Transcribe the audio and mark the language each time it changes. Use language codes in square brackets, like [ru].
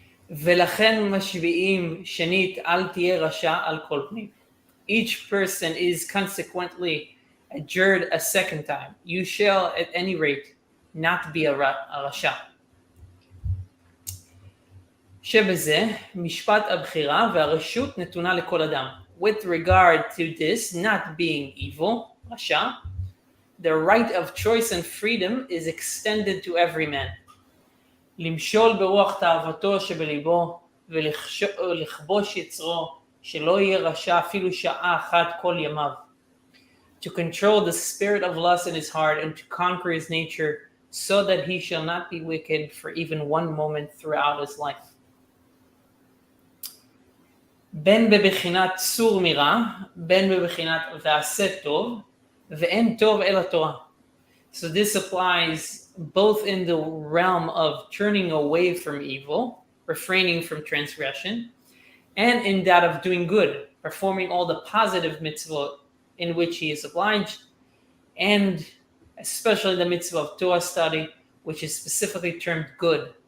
[he] ולכן משביעים שנית אל תהיה רשע על כל פנים. [en] Each person is consequently adjured a second time. You shall at any rate not be a rasha. [he] שבזה משפט הבחירה והרשות נתונה לכל אדם. [en] With regard to this not being evil, rasha, the right of choice and freedom is extended to every man. [he] למשול ברוח תאוותו שבליבו ולכבוש יצרו שלא יהיה רשע אפילו שעה אחת כל ימיו. [en] To control the spirit of lust in his heart and to conquer his nature so that he shall not be wicked for even one moment throughout his life. [he] בין בבחינת סור מרע, בין בבחינת ועשה טוב, ואין טוב אלא תורה. [en] So this applies both in the realm of turning away from evil, refraining from transgression, and in that of doing good, performing all the positive mitzvot in which he is obliged, and especially the mitzvah of Torah study, which is specifically termed good.